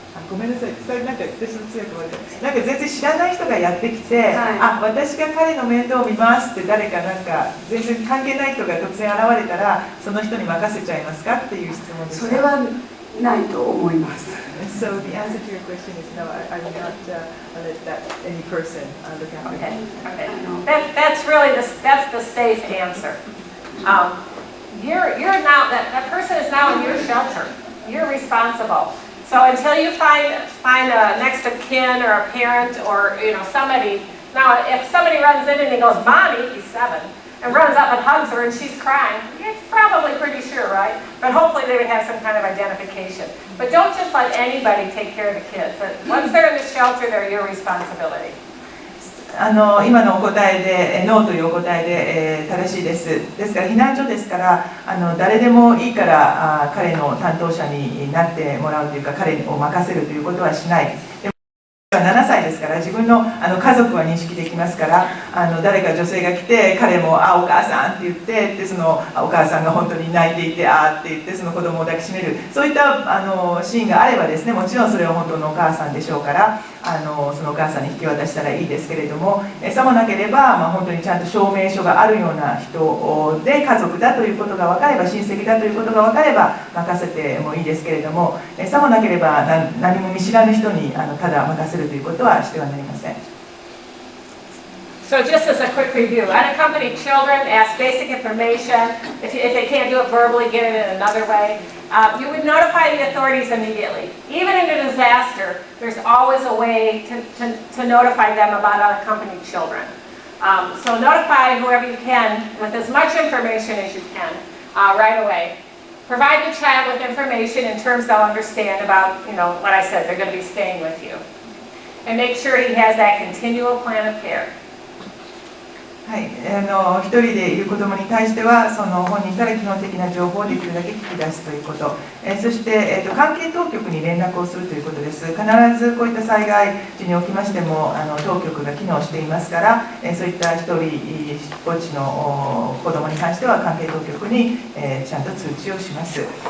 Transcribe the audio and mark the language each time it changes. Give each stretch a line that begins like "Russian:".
Japanese: ごめんなさい、それなんか私の強いところで、なんか全然知らない人がやってきて、私が彼の面倒を見ますって誰かなんか全然関係ない人が突然現れたら、その人に任せちゃいますかっていう質問です。それはないと思います。
English: So the answer to your question is no. I will not let that any person look after Okay. me. Okay. That's really that's the safe answer. You're now that person is now in your shelter. You're responsible. So until you find a next of kin or a parent or somebody. Now, if somebody runs in and he goes, "Mommy," he's 7, and runs up and hugs her and she's crying, it's probably pretty sure, right? But hopefully they would have some kind of identification. But don't just let anybody take care of the kids. Once they're in the shelter, they're your responsibility.
Japanese: 今のお答えでノーというお答えで、正しいです。ですから避難所ですから誰でもいいから彼の担当者になってもらうというか彼を任せるということはしない。 7歳ですから自分の家族は認識できますから、誰か女性が来て彼も「お母さん」って言って、でそのお母さんが本当に泣いていて「って言ってその子供を抱きしめる、そういったシーンがあればですね、もちろんそれは本当のお母さんでしょうから、そのお母さんに引き渡したらいいですけれども、さもなければ、本当にちゃんと証明書があるような人で家族だということが分かれば、親戚だということが分かれば任せてもいいですけれども、さもなければ何も見知らぬ人にただ任せるということはしてはなりません。
English: So just as a quick review, unaccompanied children ask basic information. If they can't do it verbally, get it in another way. You would notify the authorities immediately. Even in a disaster, there's always a way to notify them about unaccompanied children. So notify whoever you can with as much information as you can right away. Provide the child with information in terms they'll understand about, what I said, they're going to be staying with you. And make sure he has that continual plan of care.
Japanese: はい、一人でいる子どもに対してはその本人から基本的な情報をできるだけ聞き出すということ、そして、関係当局に連絡をするということです。必ずこういった災害時におきましても当局が機能していますから、そういった一人ぼっちの子どもに関しては関係当局に、ちゃんと通知をします。